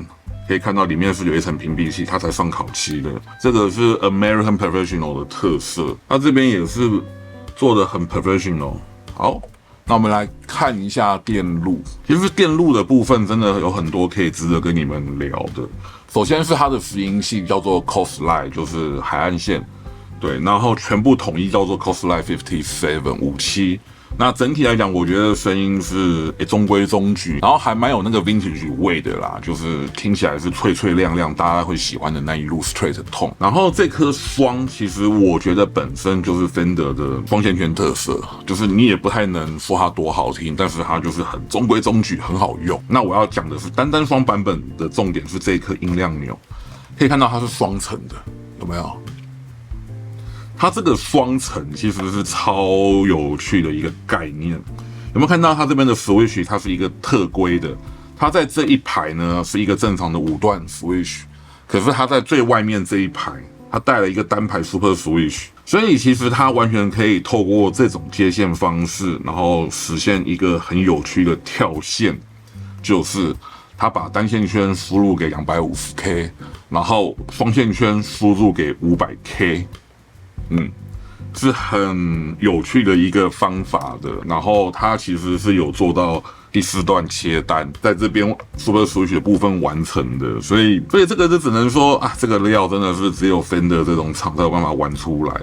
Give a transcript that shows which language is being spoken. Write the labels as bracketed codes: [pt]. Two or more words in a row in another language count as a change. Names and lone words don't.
[zh] 可以看到裡面是有一層屏蔽器，它才上烤漆的。這個是 American Professional 的特色，它這邊也是做的很 professional。好，那我們來看一下電路。其實電路的部分真的有很多可以值得跟你們聊的。首先是它的拾音器叫做 Coastline，就是海岸線，對，然後全部統一叫做 Coastline 57。那整體來講，我覺得聲音是中規中矩，然後還蠻有那個 vintage 味的啦，就是聽起來是脆脆亮亮，大家會喜歡的那一路 [en] straight tone。 [zh] 然後這顆雙，其實我覺得本身就是 Fender 的雙線圈特色，就是你也不太能說它多好聽，但是它就是很中規中矩，很好用。那我要講的是單雙版本的重點是這一顆音量鈕，可以看到它是雙層的，有沒有？它這個雙層其實是超有趣的一個概念，有沒有看到它這邊的 switch？它是一個特規的，它在這一排呢是一個正常的5段 switch， 可是它在最外面這一排，它帶了一個單排 [en] super switch， [zh] 所以其實它完全可以透過這種接線方式，然後實現一個很有趣的跳線，就是它把單線圈輸入給 250K， 然後雙線圈輸入給 500K。是很有趣的一個方法的，然後它其實是有做到第4段切單，在這邊 [en] Super Switch [zh] 的部分完成的，所以這個就只能說啊，這個料真的是只有 Fender 這種廠才有辦法玩出來。